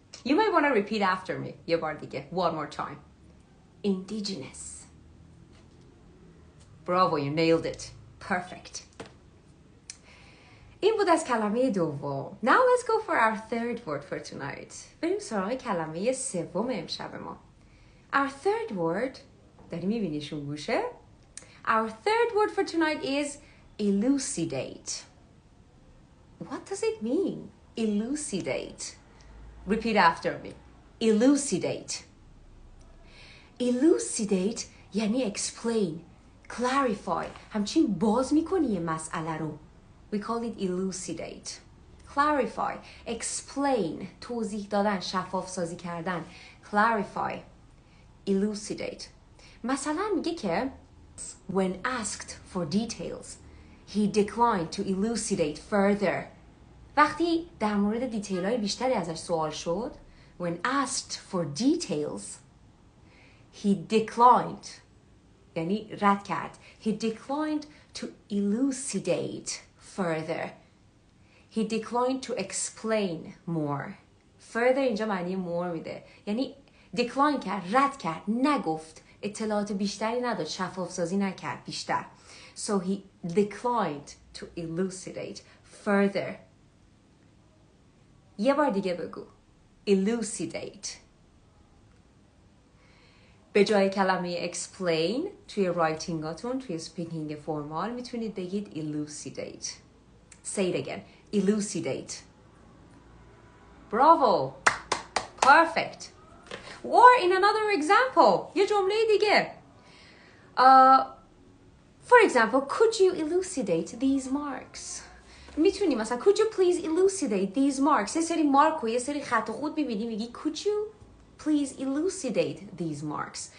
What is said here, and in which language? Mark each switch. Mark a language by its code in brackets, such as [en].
[en] You may want to repeat after me. [fa] یه بار دیگه. [en] One more time. Indigenous. Bravo, you nailed it. Perfect. [fa] این بود از کلمه دوم. [en] Now let's go for our third word for tonight. بریم سراغ کلمه سوم امشب ما. Our third word [fa] داری میبینیشون گوشه؟ [en] Our third word for tonight is elucidate. What does it mean? Elucidate. Repeat after me. Elucidate. Elucidate یعنی explain, clarify. [fa] همچین باز میکنی یه مسئله رو. [en] We call it elucidate. Clarify. Explain. [fa] توضیح دادن. شفاف سازی کردن. Clarify. Elucidate. مثلا میگه که [en] when asked for details, he declined to elucidate further. [fa] وقتی در مورد دیتیل های بیشتری ازش سوال شد, [en] when asked for details, he declined. [fa] یعنی رد کرد. [en] He declined to elucidate further. He declined to explain more. [fa] Further اینجا معنی more میده. یعنی decline کرد، رد کرد، نگفت. اطلاعات بیشتری نداد، شفاف سازی نکرد بیشتر. [en] So he declined to elucidate further. [fa] یه بار دیگه بگو. Elucidate. به جای کلمه explain توی رایتینگاتون توی سپیکینگ فرمال میتونید بگید elucidate. [en] Say it again. Elucidate. Bravo. Perfect. Or in another example. [fa] یه جمله دیگه. [en] For example, could you elucidate these marks? [fa] میتونی مثلا [en] could you please elucidate these marks؟ [fa] یه سری مارک و یه سری خط و خود میبینی میگی could you please elucidate these marks.